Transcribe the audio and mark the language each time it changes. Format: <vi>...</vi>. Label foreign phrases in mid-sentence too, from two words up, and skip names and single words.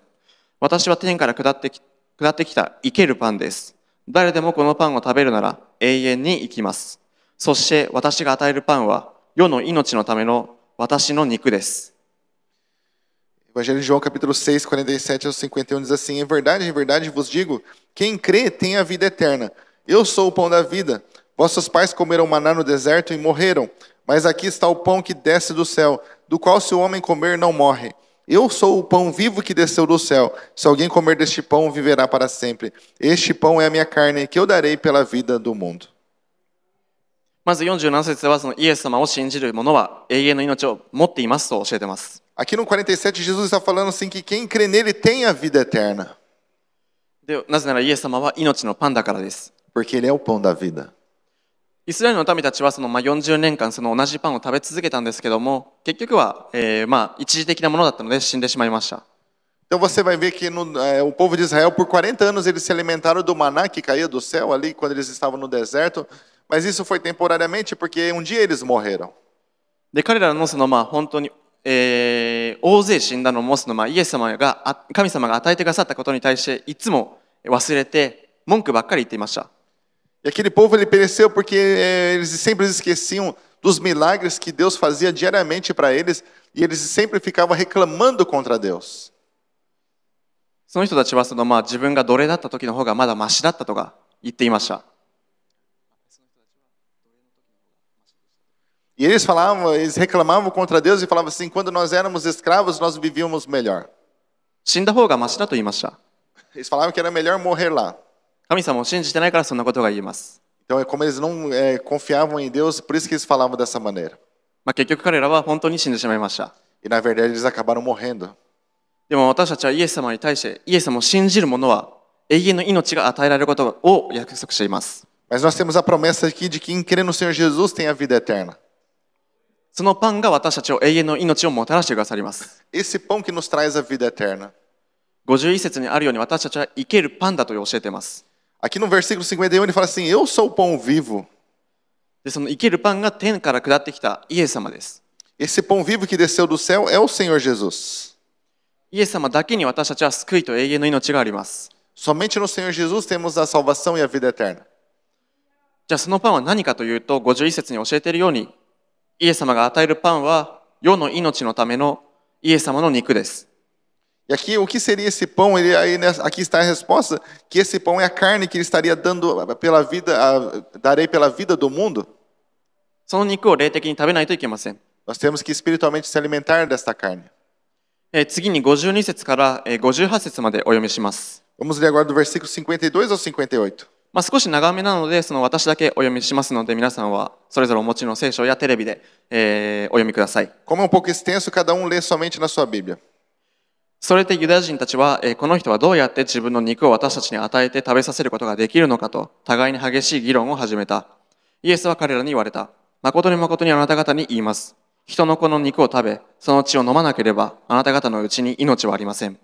<ja>私は天から下ってきた生けるパンです。誰でもこのパンを食べるなら永遠に生きます。そして私が与えるパンは世の命のための私の肉です。</ja> <pt>Evangelho de João, capítulo 6, 47 ao 51, diz assim: em verdade vos digo, quem crê tem a vida eterna. Eu sou o pão da vida. Vossos pais comeram maná no deserto e morreram, mas aqui está o pão que desce do céu, do qual se o homem comer não morre. Eu sou o pão vivo que desceu do céu. Se alguém comer deste pão, viverá para sempre. Este pão é a minha carne, que eu darei pela vida do mundo.</pt> <ja>まず47節ではそのイエス様を信じる者は永遠の命を持っていますと教えています。</ja> <pt>Aqui no 47, Jesus está falando assim que quem crê nele tem a vida eterna.</pt> <ja>でなぜならイエス様は命のパンだからです。</ja> <pt>Porque ele é o pão da vida.</pt> <ja>イスラエルの民たちはその40年間その同じパンを食べ続けたんですけども、結局は一時的なものだったので死んでしまいました。</ja> <pt>Então você vai ver que o povo de Israel, por 40 anos, eles se alimentaram do maná que caía do céu ali, quando eles estavam no deserto. Mas isso foi temporariamente, porque um dia eles morreram.</pt> <ja>で彼らのその本当に、大勢死んだのもそのイエス様が神様が与えてくださったことに対していつも忘れて文句ばっかり言っていました。</ja> <pt>E aquele povo ele pereceu porque eles sempre esqueciam dos milagres que Deus fazia diariamente para eles e eles sempre ficavam reclamando contra Deus.</pt> <ja>その人たちはその自分が奴隷だった時の方がまだマシだったとか言っていました。</ja> <pt>E eles falavam, eles reclamavam contra Deus e falavam assim: quando nós éramos escravos, nós vivíamos melhor.</pt> <ja>死んだ方がマシだと言いました。</ja> <pt>Eles falavam que era melhor morrer lá.</pt> <ja>神様を信じてないからそんなことが言えます。</ja> <pt>Então é como eles não confiavam em Deus, por isso que eles falavam dessa maneira.</pt> <ja>結局彼らは本当に死んでしまいました。</ja> <pt>E na verdade eles acabaram morrendo.</pt> <ja>でも私たちはイエス様に対してイエス様を信じる者は永遠の命が与えられることを約束しています。</ja> <pt>Mas nós temos a promessa aqui de que quem crê no Senhor Jesus tem a vida eterna.</pt> <ja>そのパンが私たちを永遠の命をもたらしてくださります。</ja> <pt>Esse pão que nos traz a vida eterna.</pt> <ja>51 節にあるように私たちは生けるパンだと教えています。</ja> <pt>Aqui no versículo 51 ele fala assim: eu sou o pão vivo.</pt> <ja>でその生けるパンが天から下ってきたイエス様です。</ja> <pt>Esse pão vivo que desceu do céu é o Senhor Jesus.</pt> <ja>イエス様だけに私たちは救いと永遠の命があります。</ja> <pt>Somente no Senhor Jesus temos a salvação e a vida eterna.</pt> <ja>じゃあそのパンは何かというと51節に教えているようにイエス様が与えるパンは世の命のためのイエス様の肉です。</ja> <pt>E aqui, o que seria esse pão? Aqui está a resposta, que esse pão é a carne que ele estaria dando pela vida, darei pela vida do mundo.</pt> <ja>その肉を霊的に食べないといけません。</ja> <pt>Nós temos que espiritualmente se alimentar desta carne.</pt> <ja>次に52節から58節までお読みします。</ja> <pt>Vamos ler agora do versículo 52 ao 58.</pt> <ja>少し長めなのでその私だけお読みしますので皆さんはそれぞれお持ちの聖書やテレビで、お読みください。</ja> <pt>Como é um pouco extenso, cada um lê somente na sua Bíblia.</pt> <ja>それでユダヤ人たちは、この人はどうやって自分の肉を私たちに与えて食べさせることができるのかと互いに激しい議論を始めた。イエスは彼らに言われた。誠に誠にあなた方に言います。人の子の肉を食べ、その血を飲まなければあなた方のうちに命はありません。</ja>